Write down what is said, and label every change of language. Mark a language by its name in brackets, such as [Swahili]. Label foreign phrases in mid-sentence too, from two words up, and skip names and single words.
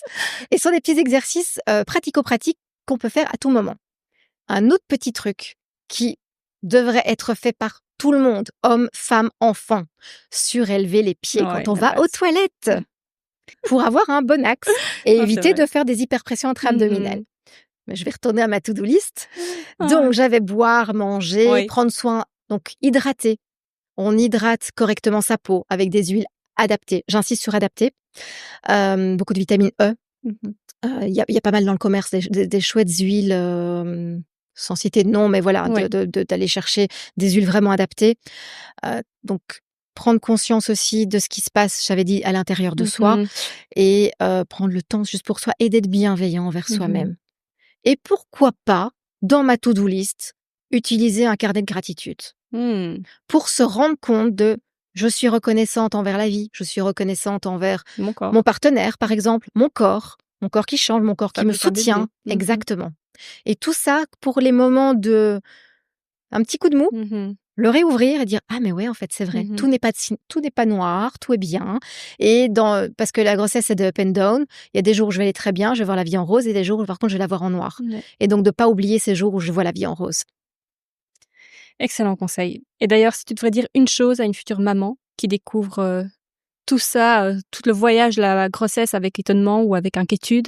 [French] Et ce sont des petits exercices pratico-pratiques qu'on peut faire à tout moment. Un autre petit truc qui devrait être fait par tout le monde, hommes, femmes, enfants, surélever les pieds Ouais, quand on la va aux base. toilettes pour avoir un bon axe et c'est éviter vrai. de faire des hyperpressions intra-abdominales. Mais je vais retourner à ma [English] to-do list. [French] Ah. Donc, j'avais boire, manger, Oui. prendre soin, donc hydrater. On hydrate correctement sa peau avec des huiles adaptées. J'insiste sur adaptées. Beaucoup de vitamine E. Il y a pas mal dans le commerce des chouettes huiles, sans citer de nom, mais voilà, Oui. d'aller chercher des huiles vraiment adaptées. Donc, prendre conscience aussi de ce qui se passe, j'avais dit, à l'intérieur de soi, et prendre le temps juste pour soi et d'être bienveillant envers soi-même. Et pourquoi pas, dans ma [English] to-do list, [French] utiliser un carnet de gratitude pour se rendre compte de je suis reconnaissante envers la vie, je suis reconnaissante envers Mon corps. mon partenaire, par exemple, mon corps qui change, mon corps Ça qui me peut être un soutient. bébé. Exactement. Et tout ça pour les moments de un petit coup de mou, le réouvrir et dire ah mais ouais en fait c'est vrai, tout n'est pas noir, tout est bien. Et parce que la grossesse c'est de [English] up and down, [French] il y a des jours où je vais aller très bien, je vais voir la vie en rose, et des jours où par contre je vais la voir en noir. Et donc de pas oublier ces jours où je vois la vie en rose. Excellent conseil. Et d'ailleurs, si tu devrais dire une chose à une future maman qui découvre tout ça, tout le voyage, la grossesse avec étonnement ou avec inquiétude,